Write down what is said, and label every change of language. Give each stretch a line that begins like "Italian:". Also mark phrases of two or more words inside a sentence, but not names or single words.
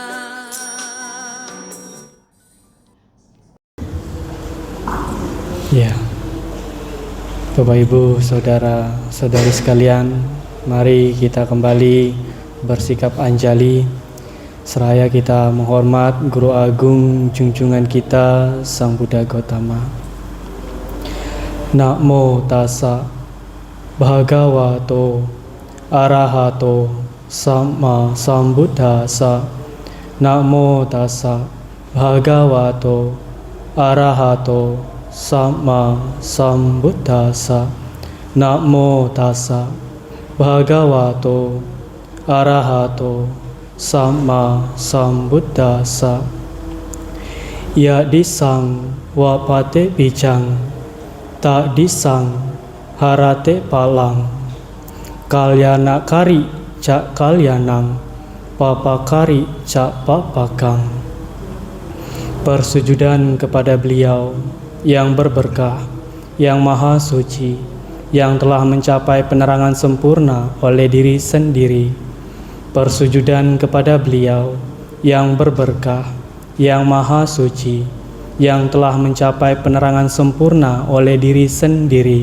Indonesian: Ya, Bapak Ibu, saudara-saudari sekalian, mari kita kembali bersikap anjali seraya kita menghormat Guru Agung junjungan kita Sang Buddha Gautama.
Pali: Namo tassa bhagavato arahato sama sambuddhassa. Namo tassa bhagavato arahato sama sambuddhassa. Namo tassa bhagavato arahato sama sambuddhassa. Ya disang wapate bijang, tak disang harate palang. Kalyana kari cak kalyanang, papakari cak papakang.
Indonesian: Persujudan kepada beliau yang berberkah, yang maha suci, yang telah mencapai penerangan sempurna oleh diri sendiri. Persujudan kepada beliau yang berberkah, yang maha suci, yang telah mencapai penerangan sempurna oleh diri sendiri.